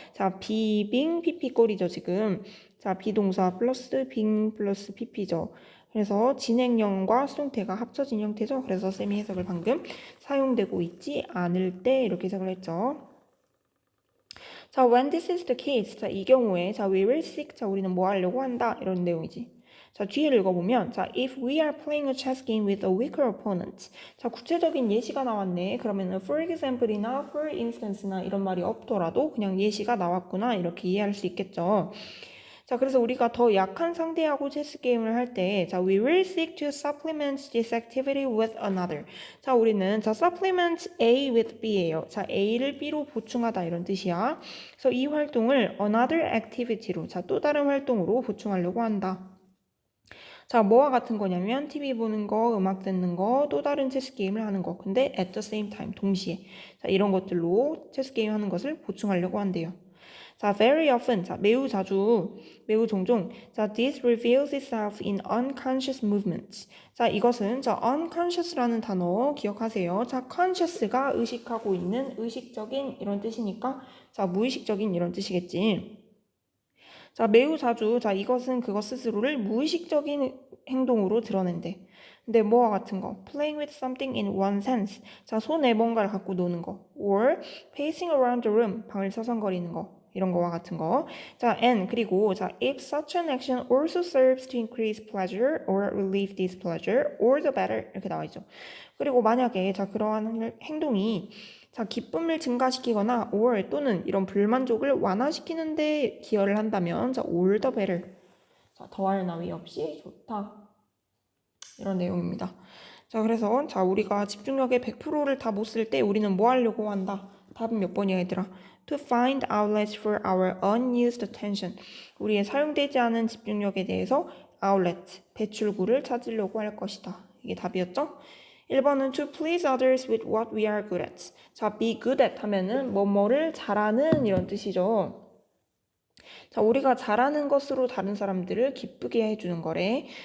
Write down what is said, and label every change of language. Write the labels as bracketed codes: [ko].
[ko] 자, being pp 꼴이죠, 지금. 자, 비동사 플러스 being 플러스 pp죠. 그래서 진행형과 수동태가 합쳐진 형태죠. 그래서 쌤이 해석을 방금 사용되고 있지 않을 때 이렇게 해석을 했죠. [en] 자, when this is the case. 자, [ko] 이 경우에 [en] 자, we will seek. 자, [ko] 우리는 뭐 하려고 한다. 이런 내용이지. [en] 자, 뒤에 읽어보면 자, if we are playing a chess game with a weaker opponent. [ko] 자, 구체적인 예시가 나왔네. 그러면은 for example이나 for instance나 이런 말이 없더라도 그냥 예시가 나왔구나. 이렇게 이해할 수 있겠죠. 자, 그래서 우리가 더 약한 상대하고 체스 게임을 할 때, 자, [en] we will seek to supplement this activity with another. [ko] 자, 우리는 자, supplement A with B예요. 자, A를 B로 보충하다 이런 뜻이야. 그래서 이 활동을 another activity로, 자, 또 다른 활동으로 보충하려고 한다. 자, 뭐와 같은 거냐면 TV 보는 거, 음악 듣는 거, 또 다른 체스 게임을 하는 거. 근데 [en] at the same time, [ko] 동시에. 자, 이런 것들로 체스 게임 하는 것을 보충하려고 한대요. [en] 자, very often, 자, [ko] 매우 종종, [en] 자, this reveals itself in unconscious movements. [ko] 자, 이것은, 자, unconscious라는 단어 기억하세요. 자, conscious가 의식하고 있는 의식적인 이런 뜻이니까, 자, 무의식적인 이런 뜻이겠지. 자, 매우 자주, 자, 이것은 그것 스스로를 무의식적인 행동으로 드러낸대. 근데 뭐와 같은 거? [en] Playing with something in one's hands. [ko] 자, 손에 뭔가를 갖고 노는 거. [en] Or pacing around the room. [ko] 방을 서성거리는 거. 이런 거와 같은 거. [en] 자, and 그리고 자, if such an action also serves to increase pleasure or relieve displeasure, or the better [ko] 이렇게 나와 있죠. 그리고 만약에 자, 그러한 행동이 자, 기쁨을 증가시키거나 or 또는 이런 불만족을 완화시키는 데 기여를 한다면 자, [en] all the better. [ko] 자, 더할 나위 없이 좋다. 이런 내용입니다. 자, 그래서 자, 우리가 집중력의 100%를 다 못 쓸 때 우리는 뭐 하려고 한다? 답은 몇 번이야, 얘들아? [en] To find outlets for our unused attention. [ko] 우리의 사용되지 않은 집중력에 대해서 outlet, 배출구를 찾으려고 할 것이다. 이게 답이었죠? [en] 1번은 to please others with what we are good at. [ko] 자, be good at 하면은 뭐뭐를 잘하는 이런 뜻이죠. 자, 우리가 잘하는 것으로 다른 사람들을 기쁘게 해주는 거래.